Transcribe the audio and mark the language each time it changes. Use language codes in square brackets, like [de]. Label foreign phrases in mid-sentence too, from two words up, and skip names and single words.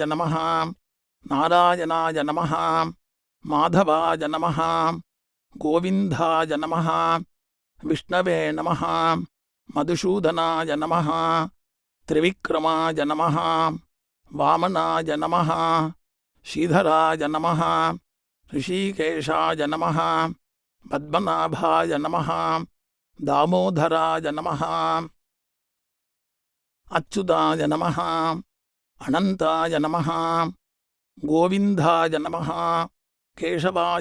[sa] नमः नारायणाय नमः माधवाय नमः गोविन्दाय नमः विष्णवे नमः मधुसूदनाय नमः त्रिविक्रमाय नमः वामनाय नमः श्रीधराय नमः ऋषिकेशाय नमः पद्मनाभाय नमः दामोदराय नमः. अच्युताय नमः अनन्ताय नमः गोविन्दाय नमः केशवाय